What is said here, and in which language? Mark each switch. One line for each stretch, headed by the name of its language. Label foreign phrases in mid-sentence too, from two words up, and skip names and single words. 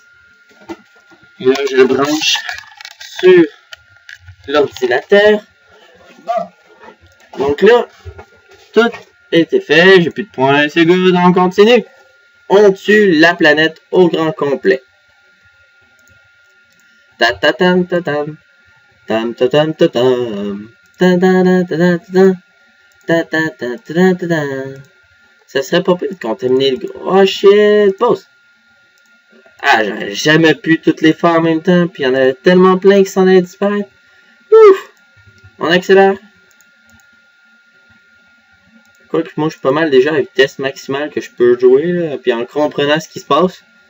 French: Et là, je le branche sur l'ordinateur. Bon. Donc là, tout était fait, j'ai plus de points, c'est good, on continue. On tue la planète au grand complet. Ta-ta-tam, ta-tam. Tam-ta-tam, ta-tam. Ta-ta-ta-ta-ta-ta. Ta-ta-ta-ta-ta-ta. Ça serait pas pire de contaminer le gros.
English: Oh shit, pause.
French: Ah, j'aurais jamais pu toutes les faire en même temps, puis il y en avait tellement plein qui s'en allaient disparaître. Ouf! On accélère. Quoique moi je suis pas mal déjà à la vitesse maximale que je peux jouer, là, puis en comprenant ce qui se passe.